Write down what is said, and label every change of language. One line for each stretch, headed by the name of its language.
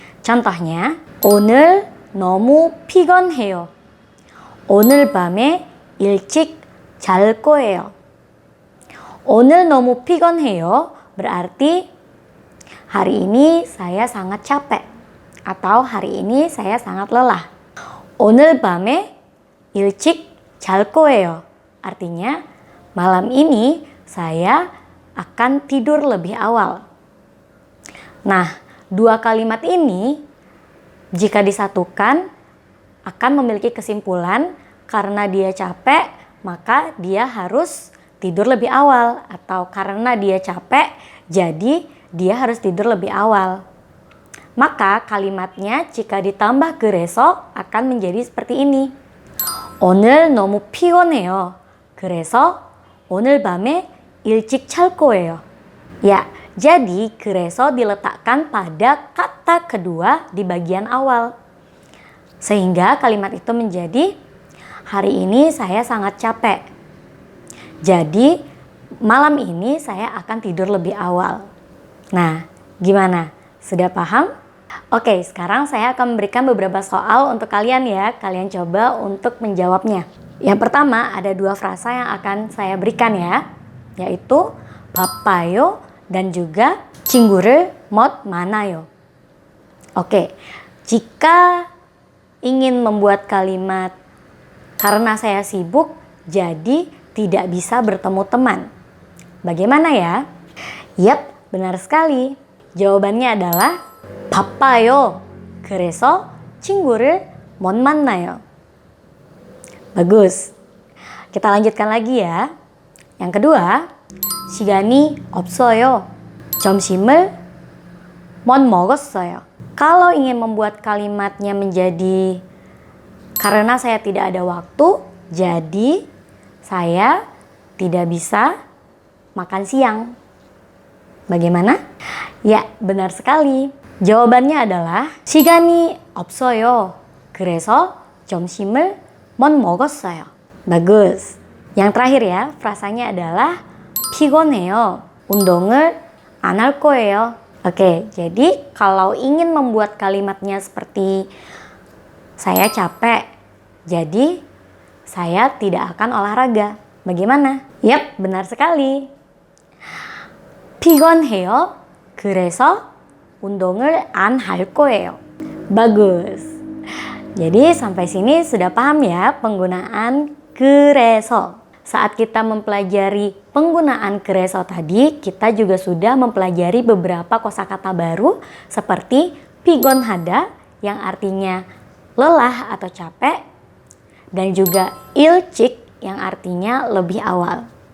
Indonesian: Contohnya,
Korean: 오늘 너무 피곤해요. 오늘 밤에 일찍 잘 거예요. 오늘 너무 피곤해요
Indonesian: berarti hari ini saya sangat capek atau hari ini saya sangat lelah.
Korean: 오늘 밤에 일찍 잘 거예요
Indonesian: artinya malam ini saya akan tidur lebih awal. Nah, dua kalimat ini jika disatukan akan memiliki kesimpulan karena dia capek maka dia harus tidur lebih awal, atau karena dia capek jadi dia harus tidur lebih awal. Maka kalimatnya jika ditambah 그래서 akan menjadi seperti ini.
Korean: 오늘 너무 피곤해요. 그래서 오늘 밤에 일찍 잘 거예요.
Indonesian: Ya, jadi 그래서 diletakkan pada kata kedua di bagian awal. Sehingga kalimat itu menjadi hari ini saya sangat capek. Jadi malam ini saya akan tidur lebih awal. Nah, gimana? Sudah paham? Oke, sekarang saya akan memberikan beberapa soal untuk kalian ya. Kalian coba untuk menjawabnya. Yang pertama ada dua frasa yang akan saya berikan ya. Yaitu
Korean: 바빠요
Indonesian: dan juga
Korean: 친구를 못 만나요.
Indonesian: Oke, jika ingin membuat kalimat karena saya sibuk jadi tidak bisa bertemu teman. Bagaimana ya? Yap, benar sekali. Jawabannya adalah
Korean: 바빠요. 그래서 친구를 못 만나요.
Indonesian: Bagus. Kita lanjutkan lagi ya. Yang kedua,
Korean: 시간이 없어요. 점심을 못 먹었어요.
Indonesian: Kalau ingin membuat kalimatnya menjadi karena saya tidak ada waktu, jadi saya tidak bisa makan siang. Bagaimana? Ya, benar sekali. Jawabannya adalah
Korean: 시간이 없어요. 그래서 점심을 못 먹었어요.
Indonesian: Bagus. Yang terakhir ya, frasanya adalah
Korean: 피곤해요. 운동을 안 할 거예요.
Indonesian: Oke, jadi kalau ingin membuat kalimatnya seperti saya capek, jadi saya tidak akan olahraga. Bagaimana? Yap, benar sekali.
Korean: 피곤해요. 그래서 운동을 안 할 거예요.
Indonesian: Bagus. Jadi sampai sini sudah paham ya penggunaan 그래서. Saat kita mempelajari penggunaan 그래서 tadi, kita juga sudah mempelajari beberapa kosakata baru seperti 피곤하다 yang artinya lelah atau capek dan juga 일찍 yang artinya lebih awal.